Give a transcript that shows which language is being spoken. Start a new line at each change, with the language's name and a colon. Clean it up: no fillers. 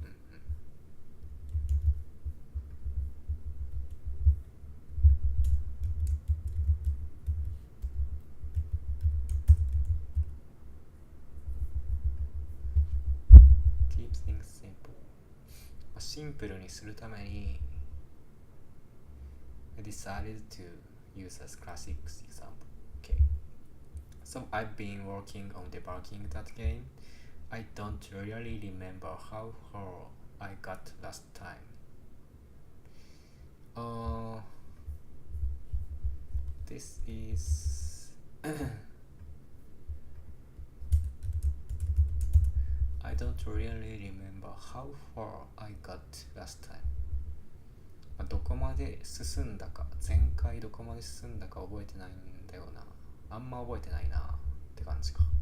English: Keep things simple.
Japanese: シンプルにするために
English: I decided to use as classic example. Okay. So I've been working on debugging that game. I don't really remember how far I got last time. This is I don't really remember how far I got last time.
Japanese: どこまで進んだか、前回どこまで進んだか覚えてないんだよな。あんま覚えてないなって感じか。